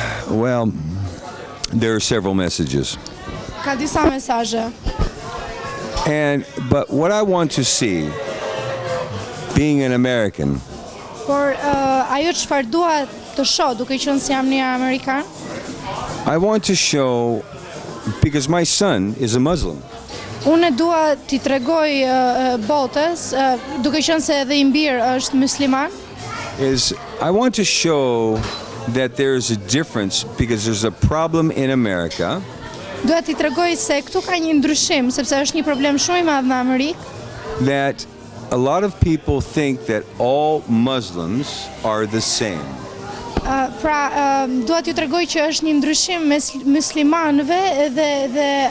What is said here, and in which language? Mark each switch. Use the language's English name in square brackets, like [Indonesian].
[English] Well, there are several messages. [Albanian] Ka disa mesazhe. [English] But what I want to see, being an American, [Albanian] Por ajo çfarë dua të shoh, duke qenë se jam një amerikan, [English] I want to show, because my son is a Muslim. [Albanian] unë dua t'i tregoj botës, duke qenë se edhe i mbir është musliman, [English] I want to show that there's a difference because there's a problem in America [Albanian] Dua t'i tregoj se këtu ka një ndryshim, sepse është një problem shumë i madh në Amerikë, [English] that a lot of people think that all Muslims are the same. [Albanian] Dua t'ju tregoj që është një ndryshim mes muslimanëve dhe